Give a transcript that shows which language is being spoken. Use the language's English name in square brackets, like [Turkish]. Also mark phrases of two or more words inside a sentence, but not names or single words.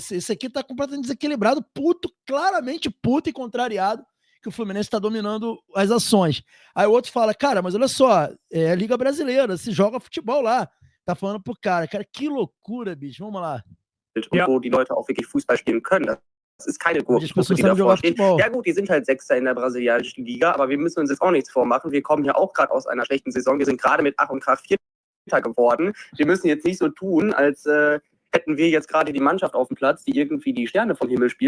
[Portuguese] Esse aqui tá completamente desequilibrado, puto, claramente puto e contrariado, que o Fluminense tá dominando as ações. Aí o outro fala, cara, mas olha só, é a Liga Brasileira, se joga futebol lá. Tá falando pro cara, que loucura, bicho, vamos lá. [German] Und wo die Leute auch wirklich Fußball spielen können. Das ist keine Gurkentruppe, die davor steht. Ja gut, die sind halt Sechster in der brasilianischen Liga, aber wir müssen uns jetzt auch nichts vormachen. Wir kommen ja auch gerade aus einer schlechten Saison. Wir sind gerade mit Ach und Krach Vierter geworden. Wir müssen jetzt nicht so tun, als hätten wir jetzt gerade die Mannschaft auf dem Platz, die irgendwie die Sterne vom Himmel spielt.